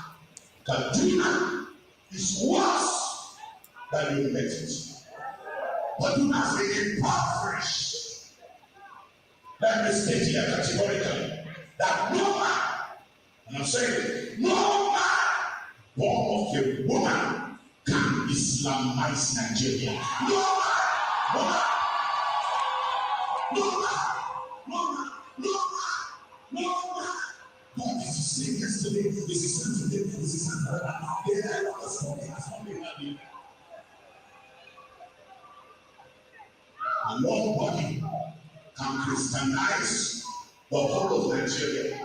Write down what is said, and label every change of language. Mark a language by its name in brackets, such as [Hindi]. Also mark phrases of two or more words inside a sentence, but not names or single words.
[English] Kaduna is worse than you met it. Kaduna has been impoverished. Let me state here categorically that no man, and I'm saying no man born of a woman can Islamize Nigeria. No man, no man, no man, no man, no man, no man. God is the same yesterday, is the same today, is the same forever. The end of the story has not been ending. And nobody can Christianize the whole of Nigeria.